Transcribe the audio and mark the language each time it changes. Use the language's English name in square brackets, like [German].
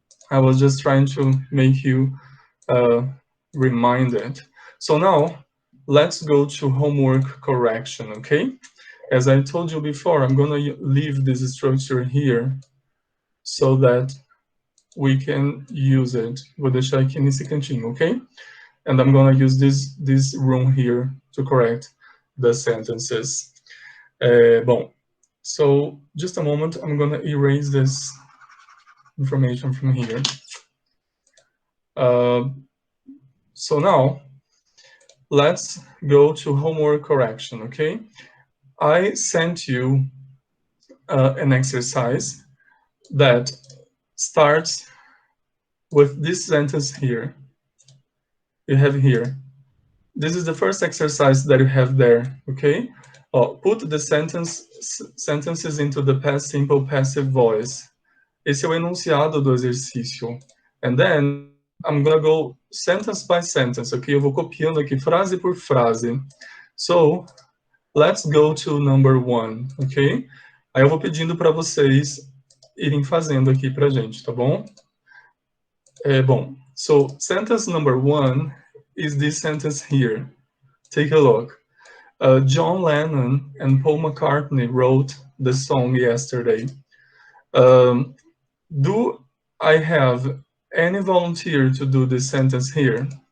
[English] I was just trying to make you reminded. So now, let's go to homework correction, okay? As I told you before, I'm gonna leave this structure here so that we can use it. [Portuguese] Vou deixar aqui nesse cantinho, okay? [English] And I'm gonna use this room here to correct the sentences. Bom, so just a moment, I'm gonna erase this information from here. So now, let's go to homework correction, okay? I sent you an exercise that starts with this sentence here. You have here. This is the first exercise that you have there, okay? Put the sentences into the past simple passive voice. [Portuguese] Esse é o enunciado do exercício. [English] And then I'm gonna go sentence by sentence, okay? [Portuguese] Eu vou copiando aqui frase por frase. [English] So, let's go to number 1, ok? [Portuguese] Aí eu vou pedindo para vocês irem fazendo aqui pra gente, tá bom? [English] Bom, so sentence number 1 is this sentence here. Take a look. John Lennon and Paul McCartney wrote the song yesterday. Do I have any volunteer to do this sentence here?